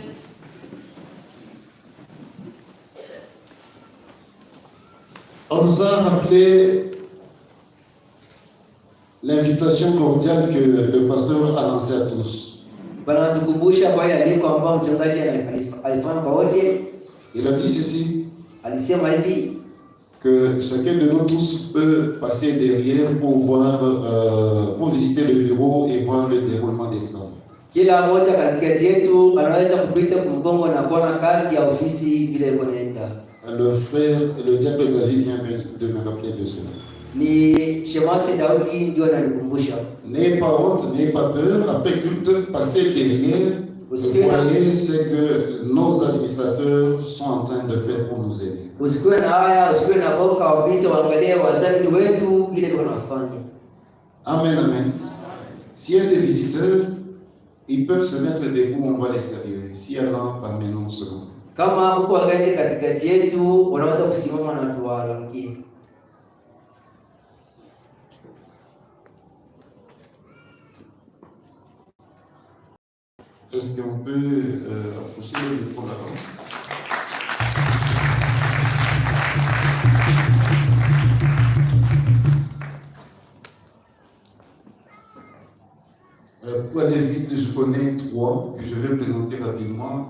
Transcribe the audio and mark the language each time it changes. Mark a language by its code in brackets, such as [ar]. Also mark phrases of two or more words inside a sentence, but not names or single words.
[fr] On nous a rappelé l'invitation cordiale que le pasteur a lancée à tous. Il a dit ceci, que chacun de nous tous peut passer derrière pour voir, pour visiter le bureau et voir le déroulement des travaux. [sw] Kila moja katikati yetu anaweza kupita kumgongo na kuona kazi ya ofisi vile inaenda. [fr] Le frère, le diacre David vient de me rappeler de cela. [sw] Ni Shemasi Daudi ndio ananikumbusha. [fr] N'ayez pas honte, n'ayez pas peur, après culte, passez derrière. Vous voyez ce que nos administrateurs sont en train de faire pour nous aider. [sw] Usikue na haya, usikue na boka, wapite waangalie wazalendo wetu vile wanafanya. [fr] Amen, amen. S'il y a des visiteurs, ils peuvent se mettre debout, on va les saluer. S'il y a là, parmi nous serons. [sw] Kama huko wakaende katikati yetu, wanaweza kusimama na tuwaamkie. [fr] Est-ce qu'on peut approcher le micro là-bas? Pour aller vite, je connais trois que je vais présenter rapidement.